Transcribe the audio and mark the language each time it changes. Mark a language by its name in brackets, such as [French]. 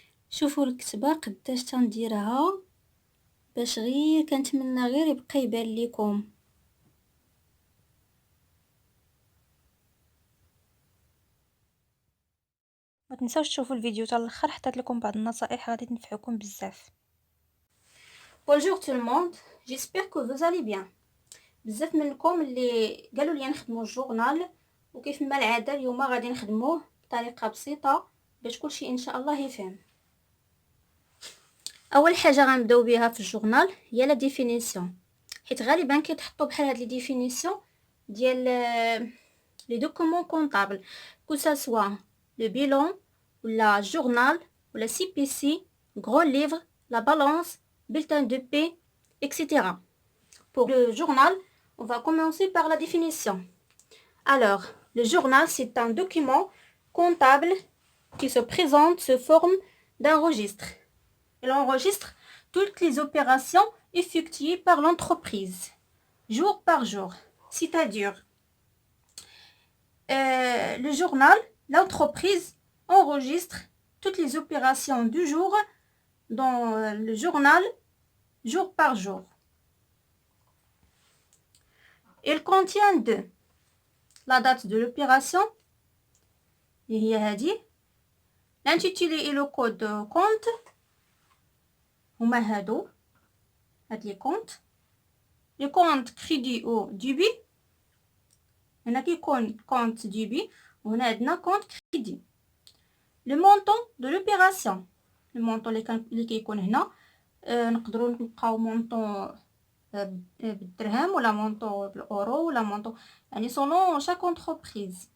[Arabic] شوفوا الكتبه قداش تنديرها باش غير كنتمنى غير يبقى يبان لكم. ما تنساوش تشوفوا الفيديو حتى الاخر، حطيت لكم بعض النصائح غادي تنفعكم بزاف. [French] Bonjour tout le monde, j'espère que vous allez bien. [Arabic] بزاف منكم اللي قالوا لي نخدموا الجورنال، وكيف ما العاده اليوم غادي نخدموه بطريقه بسيطه باش كلشي ان شاء الله يفهم. اول حاجه غنبداو بها في الجورنال هي لا ديفينيسيون، حيت غالبا كيتحطوا بحال هاد لي ديفينيسيون ديال لي دوكومون كونطابل، كو سا سوا لو بيلون ولا جورنال ولا سي بي سي، غرو ليفر، لا بالانس، [French] bulletin de paie, etc. Pour le journal, on va commencer par la définition. Alors, le journal, c'est un document comptable qui se présente sous forme d'un registre. Il enregistre toutes les opérations effectuées par l'entreprise, jour par jour. C'est-à-dire, le journal, l'entreprise enregistre toutes les opérations du jour dans le journal, jour par jour. Il contient la date de l'opération, l'intitulé et le code de compte, [Arabic] هما هادو هاد لي كونت، لي كونت كريدي او ديبي. هنا كيكون كونت ديبي وهنا عندنا كونت كريدي. لو مونطون دو لوبيراسيون، لو مونطون اللي كيكون هنا نقدروا نلقاو مونطون بالدرهم ولا مونطون بالاورو ولا مونطون، يعني سولون شاك انتربريز.